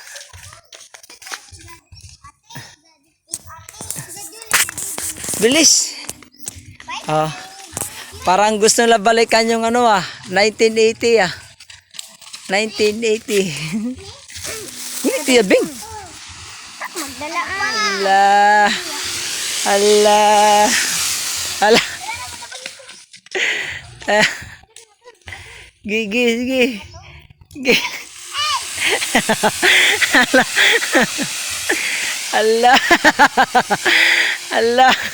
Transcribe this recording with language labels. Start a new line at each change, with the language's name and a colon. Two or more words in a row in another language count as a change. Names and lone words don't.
Filipino: Bilis. Oh. Parang gusto nila balikan yung ano 1980 1980. Hindi bing. Allah. Allah. Allah. Gigi, gigi. Gigi. Allah. Allah. Allah.